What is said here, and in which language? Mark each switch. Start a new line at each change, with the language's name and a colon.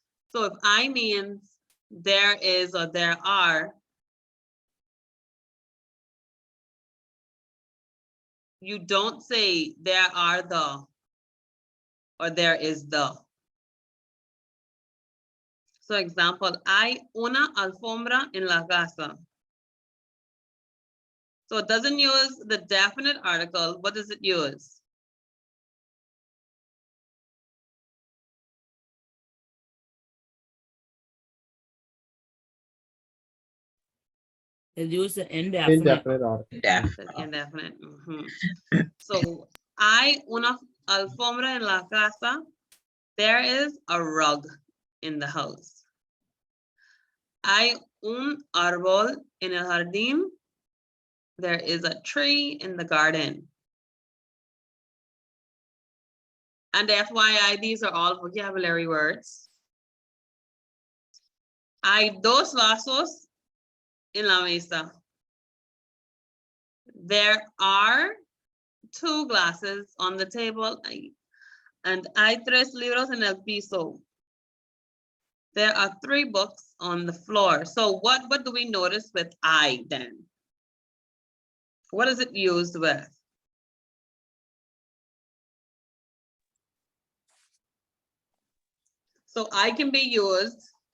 English: So if I means there is or there are, you don't say there are the or there is the. So example,
Spanish: hay una alfombra en la casa.
English: So it doesn't use the definite article. What does it use? It used the indefinite. Indefinite article. Indefinite. Indefinite.
Spanish: So, hay una alfombra en la casa.
English: There is a rug in the house.
Spanish: Hay un árbol en el jardín.
English: There is a tree in the garden. And FYI, these are all vocabulary words.
Spanish: Hay dos vasos en la mesa.
English: There are 2 glasses on the table.
Spanish: And hay 3 libros en el piso.
English: There are 3 books on the floor. So what do we notice with I then? What is it used with? So I can be used.